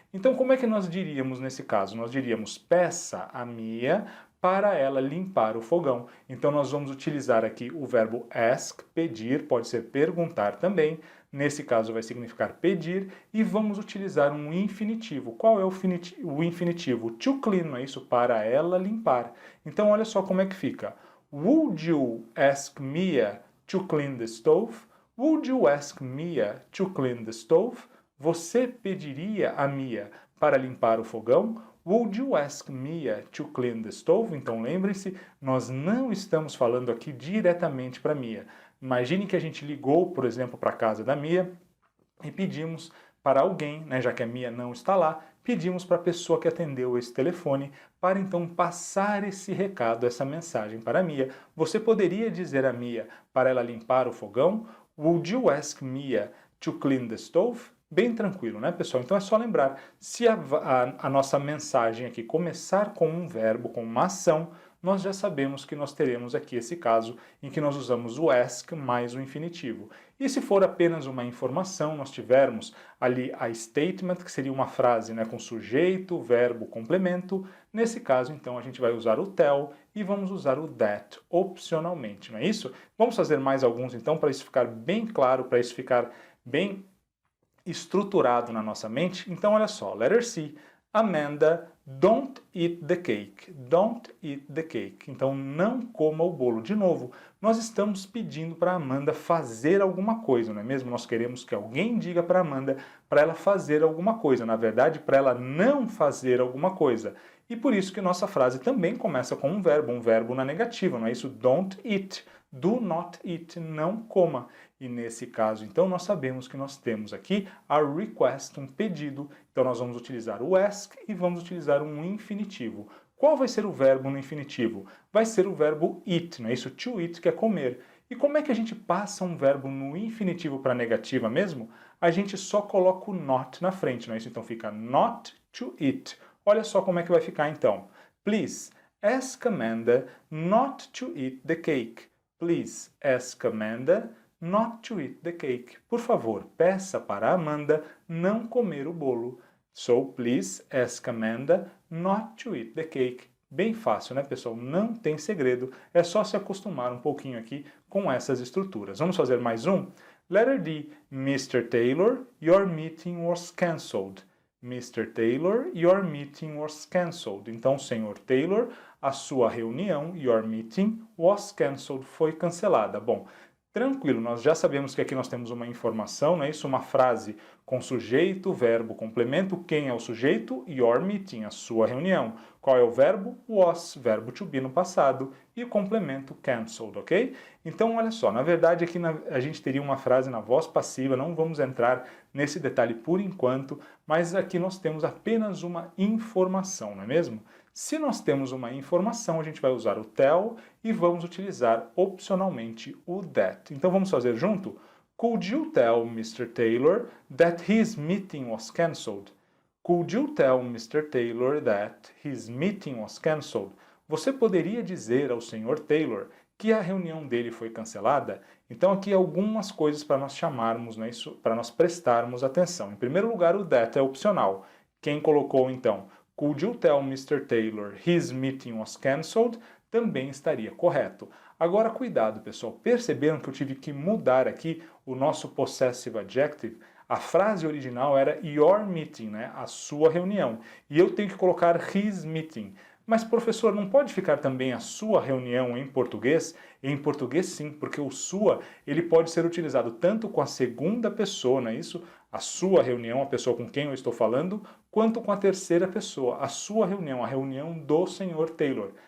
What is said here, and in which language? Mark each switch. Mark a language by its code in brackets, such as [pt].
[pt] Então, como é que nós diríamos nesse caso? Nós diríamos, peça a Mia para ela limpar o fogão. Então nós vamos utilizar aqui o verbo ask, pedir, pode ser perguntar também. Nesse caso vai significar pedir e vamos utilizar um infinitivo. Qual é o infinitivo? To clean, não é isso? Para ela limpar. Então olha só como é que fica. [en] Would you ask Mia to clean the stove? Would you ask Mia to clean the stove? [pt] Você pediria a Mia para limpar o fogão? [en] Would you ask Mia to clean the stove? [pt] Então lembrem-se, nós não estamos falando aqui diretamente para Mia. Imagine que a gente ligou, por exemplo, para a casa da Mia e pedimos para alguém, né, já que a Mia não está lá, pedimos para a pessoa que atendeu esse telefone para então passar esse recado, essa mensagem para a Mia. Você poderia dizer a Mia para ela limpar o fogão? [en] Would you ask Mia to clean the stove? [pt] Bem tranquilo, né, pessoal? Então é só lembrar, se a nossa mensagem aqui começar com um verbo, com uma ação, nós já sabemos que nós teremos aqui esse caso em que nós usamos o ask mais o infinitivo. E se for apenas uma informação, nós tivermos ali a statement, que seria uma frase, né, com sujeito, verbo, complemento. Nesse caso, então, a gente vai usar o tell e vamos usar o that opcionalmente, não é isso? Vamos fazer mais alguns, então, para isso ficar bem claro, para isso ficar bem estruturado na nossa mente. Então, olha só, letter C, Amanda, [en] don't eat the cake. Don't eat the cake. [pt] Então, não coma o bolo. De novo, nós estamos pedindo para a Amanda fazer alguma coisa, não é mesmo? Nós queremos que alguém diga para a Amanda para ela fazer alguma coisa. Na verdade, para ela não fazer alguma coisa. E por isso que nossa frase também começa com um verbo na negativa, não é isso? [en] Don't eat. Do not eat, [pt] não coma. E nesse caso, então, nós sabemos que nós temos aqui a request, um pedido. Então, nós vamos utilizar o ask e vamos utilizar um infinitivo. Qual vai ser o verbo no infinitivo? Vai ser o verbo eat, não é isso? To eat, que é comer. E como é que a gente passa um verbo no infinitivo para a negativa mesmo? A gente só coloca o not na frente, não é isso? Então, fica [en] not to eat. [pt] Olha só como é que vai ficar, então. [en] Please, ask Amanda not to eat the cake. Please ask Amanda not to eat the cake. [pt] Por favor, peça para Amanda não comer o bolo. [en] So, please ask Amanda not to eat the cake. [pt] Bem fácil, né, pessoal? Não tem segredo. É só se acostumar um pouquinho aqui com essas estruturas. Vamos fazer mais um? Letter D. Mr. [en] Taylor, your meeting was cancelled. Mr. Taylor, your meeting was cancelled. [pt] Então, Senhor Taylor, a sua reunião, [en] your meeting, was cancelled, [pt] foi cancelada. Bom, tranquilo, nós já sabemos que aqui nós temos uma informação, não é isso? Uma frase com sujeito, verbo, complemento. Quem é o sujeito? [en] Your meeting, [pt] a sua reunião. Qual é o verbo? Was, verbo to be no passado. E o complemento cancelled, ok? Então, olha só, na verdade aqui a gente teria uma frase na voz passiva, não vamos entrar nesse detalhe por enquanto, mas aqui nós temos apenas uma informação, não é mesmo? Se nós temos uma informação, a gente vai usar o tell e vamos utilizar opcionalmente o that. Então vamos fazer junto? [en] Could you tell Mr. Taylor that his meeting was cancelled? Could you tell Mr. Taylor that his meeting was cancelled? [pt] Você poderia dizer ao Sr. Taylor que a reunião dele foi cancelada? Então aqui algumas coisas para nós chamarmos, né, isso, para nós prestarmos atenção. Em primeiro lugar, o that é opcional. Quem colocou então [en] Could you tell Mr. Taylor his meeting was cancelled? [pt] Também estaria correto. Agora, cuidado, pessoal. Perceberam que eu tive que mudar aqui o nosso possessive adjective? A frase original era [en] your meeting, [pt] né? A sua reunião. E eu tenho que colocar [en] his meeting. [pt] Mas, professor, não pode ficar também a sua reunião em português? Em português, sim, porque o sua ele pode ser utilizado tanto com a segunda pessoa, não é isso? A sua reunião, a pessoa com quem eu estou falando, quanto com a terceira pessoa, a sua reunião, a reunião do Sr. Taylor.